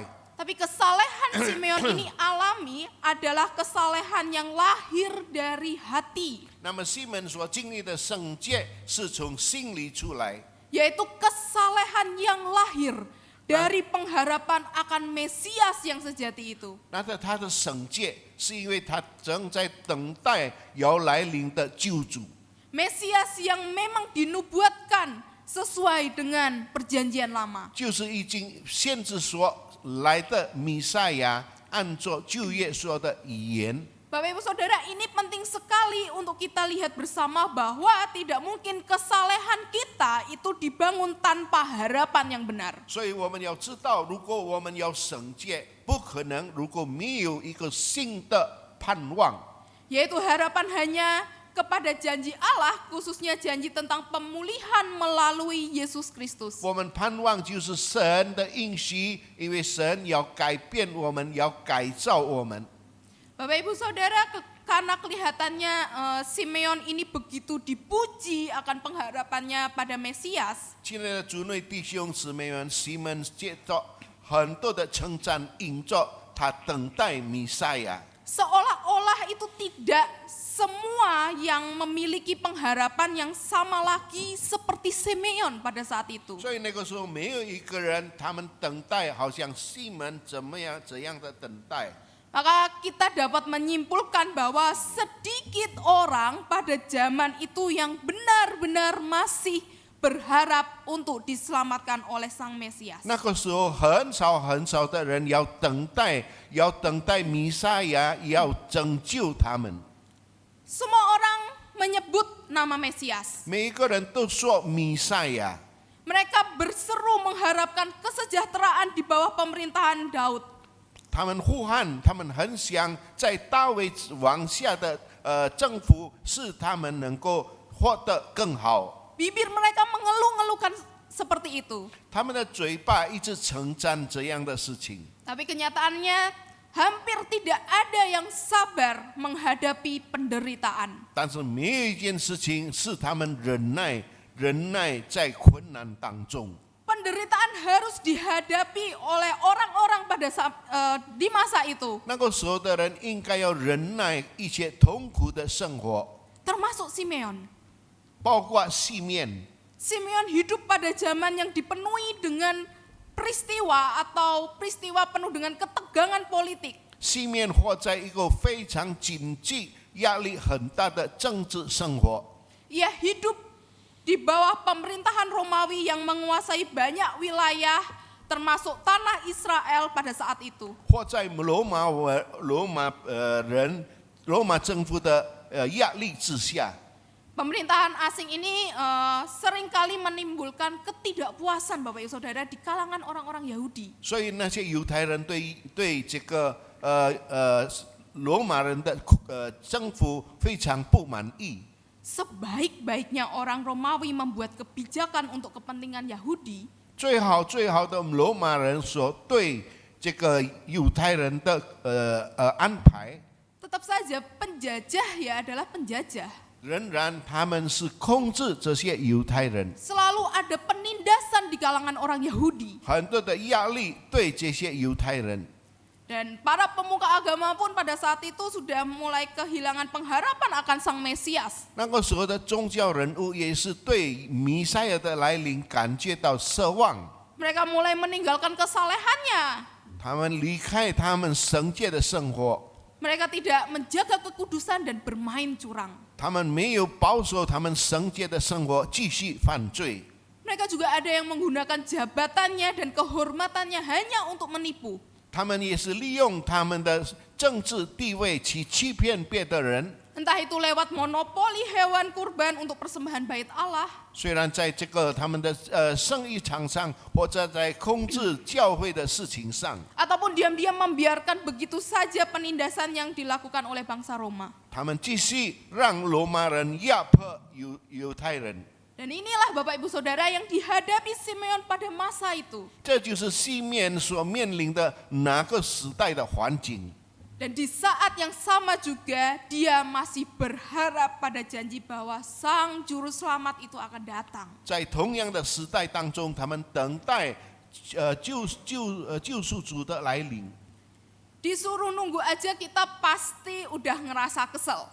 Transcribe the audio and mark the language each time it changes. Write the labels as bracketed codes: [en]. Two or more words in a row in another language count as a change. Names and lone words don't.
[id] Tapi kesalehan Simeon ini alami adalah kesalehan yang lahir dari hati, [zh] 那么西门所经历的圣洁是从心里出来， [id] yaitu kesalehan yang lahir dari pengharapan akan Mesias yang sejati itu. [zh] 那他的圣洁是因为他正在等待要来临的救主。 [id] Mesias yang memang dinubuatkan sesuai dengan perjanjian lama. [zh] 就是已经先知所来的弥赛亚，按照旧约说的语言。 [id] Bapak Ibu Saudara, ini penting sekali untuk kita lihat bersama bahwa tidak mungkin kesalehan kita itu dibangun tanpa harapan yang benar. [zh] 所以我们要知道，如果我们要圣洁，不可能如果没有一个新的盼望， [id] Yaitu harapan hanya kepada janji Allah, khususnya janji tentang pemulihan melalui Yesus Kristus. [zh] 我们盼望就是神的应许，因为神要改变我们，要改造我们。 [id] Bapak Ibu Saudara, karena kelihatannya Simeon ini begitu dipuji akan pengharapannya pada Mesias. [zh] 亲爱的主内弟兄姊妹们，西门接着很多的称赞，引着他等待弥赛亚。 [id] Seolah-olah itu tidak semua yang memiliki pengharapan yang sama lagi seperti Simeon pada saat itu. [zh] 所以那个时候没有一个人，他们等待好像西门怎样的等待。 [id] Maka kita dapat menyimpulkan bahwa sedikit orang pada zaman itu yang benar-benar masih berharap untuk diselamatkan oleh Sang Mesias. [zh] 那个时候很少的人要等待弥赛亚，要拯救他们。 [id] Semua orang menyebut nama Mesias. [zh] 每一个人都说弥赛亚， [id] Mereka berseru mengharapkan kesejahteraan di bawah pemerintahan Daud. [zh] 他们呼喊，他们很想在大卫王下的政府，使他们能够活得更好。 [id] Bibir mereka mengeluh-ngeluhkan seperti itu. [zh] 他们的嘴巴一直称赞这样的事情， [id] Tapi kenyataannya hampir tidak ada yang sabar menghadapi penderitaan. [zh] 但是没有一件事情是他们忍耐在困难当中。 [id] Penderitaan harus dihadapi oleh orang-orang pada di masa itu, [zh] 那个时候的人应该要忍耐一些痛苦的生活， [id] termasuk Simeon. [zh] 包括西面。 [id] Simeon hidup pada zaman yang dipenuhi dengan peristiwa atau peristiwa penuh dengan ketegangan politik. [zh] 西面活在一个非常紧急、压力很大的政治生活。 [id] Ia hidup di bawah pemerintahan Romawi yang menguasai banyak wilayah termasuk tanah Israel pada saat itu. [zh] 活在罗马政府的压力之下。 [id] Pemerintahan asing ini seringkali menimbulkan ketidakpuasan Bapak Ibu Saudara di kalangan orang-orang Yahudi. [zh] 所以那些犹太人对这个罗马人的政府非常不满意。 [id] Sebaik-baiknya orang Romawi membuat kebijakan untuk kepentingan Yahudi, [zh] 最好的罗马人所对这个犹太人的安排， [id] tetap saja penjajah ya adalah penjajah. [zh] 仍然他们是控制这些犹太人， [id] Selalu ada penindasan di kalangan orang Yahudi. [zh] 很多的压力对这些犹太人。 [id] Dan para pemuka agama pun pada saat itu sudah mulai kehilangan pengharapan akan Sang Mesias. [zh] 那个时候的宗教人物也是对弥赛亚的来临感觉到奢望， [id] Mereka mulai meninggalkan kesalehannya. [zh] 他们离开他们圣洁的生活， [id] Mereka tidak menjaga kekudusan dan bermain curang. [zh] 他们没有保守他们圣洁的生活，继续犯罪。 [id] Mereka juga ada yang menggunakan jabatannya dan kehormatannya hanya untuk menipu. [zh] 他们也是利用他们的政治地位去欺骗别的人。 [id] Entah Entah itu lewat monopoli hewan kurban untuk persembahan bait Allah, [zh] 虽然在这个他们的生意场上，或者在控制教会的事情上， [id] ataupun diam-diam membiarkan begitu saja penindasan yang dilakukan oleh bangsa Roma. [zh] 他们继续让罗马人压迫犹太人。 [id] Dan inilah Bapak Ibu Saudara yang dihadapi Simeon pada masa itu. [zh] 这就是西面所面临的哪个时代的环境。 [id] Dan di saat yang sama juga dia masih berharap pada janji bahwa Sang Juru Selamat itu akan datang. [zh] 在同样的时代当中，他们等待救赎主的来临。 [id] Disuruh nunggu aja kita pasti udah ngerasa kesel.